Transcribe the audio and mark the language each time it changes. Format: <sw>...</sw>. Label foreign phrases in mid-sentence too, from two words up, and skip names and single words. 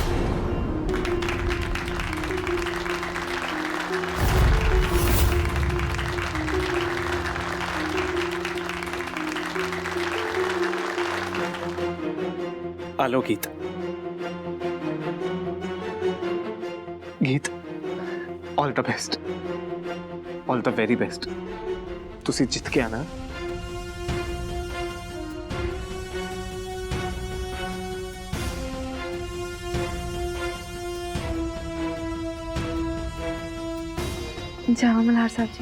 <en>आलो गीत, गीत all the best, all the very best.</en> <pa>तुसी जित के आना।</pa> <hi>जाओ मल्हार साहब जी।</hi>